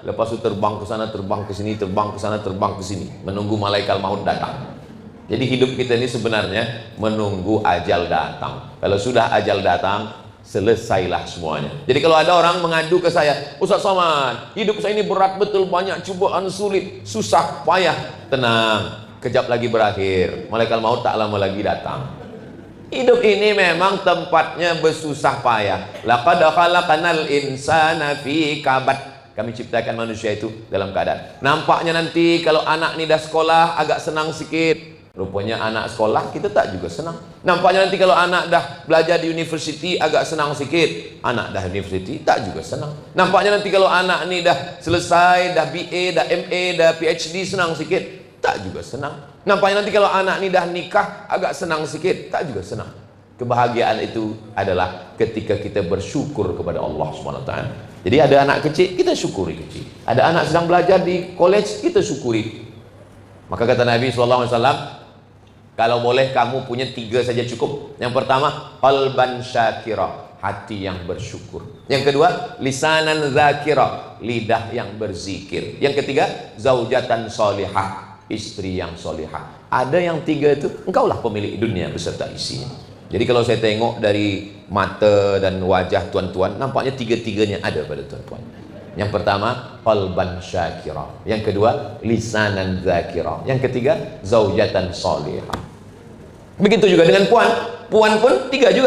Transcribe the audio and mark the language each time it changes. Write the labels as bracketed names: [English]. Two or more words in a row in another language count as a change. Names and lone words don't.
[Malay] Lepas itu terbang ke sana, terbang ke sini, terbang ke sana, terbang ke sini, menunggu malaikat maut datang. Jadi hidup kita ini sebenarnya menunggu ajal datang. Kalau sudah ajal datang, selesailah semuanya. Jadi kalau ada orang mengadu ke saya, Ustaz Somad, hidup saya ini berat betul, banyak cubaan, sulit, susah, payah. Tenang, kejap lagi berakhir, malaikat maut tak lama lagi datang. Hidup ini memang tempatnya bersusah payah. [Arabic] لقد خلقنا الإنسان في كبد. [Malay] Kami ciptakan manusia itu dalam keadaan. Nampaknya nanti kalau anak ni dah sekolah agak senang sikit. Rupanya anak sekolah kita tak juga senang. Nampaknya nanti kalau anak dah belajar di university agak senang sikit. Anak dah university tak juga senang. Nampaknya nanti kalau anak ni dah selesai, dah BA, dah MA, dah PhD senang sikit. Tak juga senang. Nampaknya nanti kalau anak ni dah nikah agak senang sikit. Tak juga senang. Kebahagiaan itu adalah ketika kita bersyukur kepada Allah SWT. Jadi ada anak kecil, kita syukuri kecil. Ada anak sedang belajar di college, kita syukuri. Maka kata Nabi SAW, kalau boleh kamu punya 3 saja cukup. Yang pertama, [Arabic] قلبا شاكرا, [Malay] hati yang bersyukur. Yang kedua, [Arabic] لسانا ذاكرا, [Malay] lidah yang berzikir. Yang ketiga, [Arabic] زوجة صالحة, [Malay] istri yang solihah. Ada yang 3 itu, engkaulah pemilik dunia beserta isinya. Jadi kalau saya tengok dari mata dan wajah tuan-tuan, nampaknya 3-3-nya ada pada tuan-tuan. Yang pertama, [Arabic] قلبا شاكرا. [Malay] Yang kedua, [Arabic] لسانا ذاكرا. [Malay] Yang ketiga, [Arabic] زوجة صالحة. [Malay] Begitu juga dengan puan. Puan pun 3 juga.